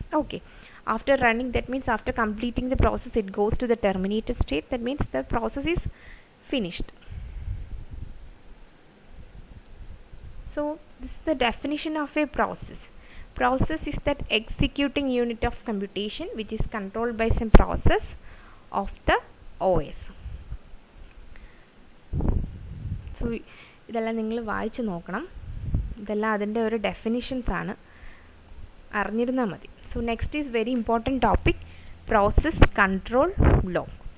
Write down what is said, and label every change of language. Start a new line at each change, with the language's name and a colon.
English: Okay, after running, that means after completing the process, it goes to the terminated state. That means the process is finished. So this is the definition of a process. Process is that executing unit of computation which is controlled by some process of the OS.
Malayalam: So ഇതെല്ലാം നിങ്ങൾ വായിച്ചു നോക്കണം. ഇതെല്ലാം അതിൻ്റെ ഒരു definitions ആണ്, അറിഞ്ഞിരുന്നാൽ മതി.
English: So next is very important topic, process control law.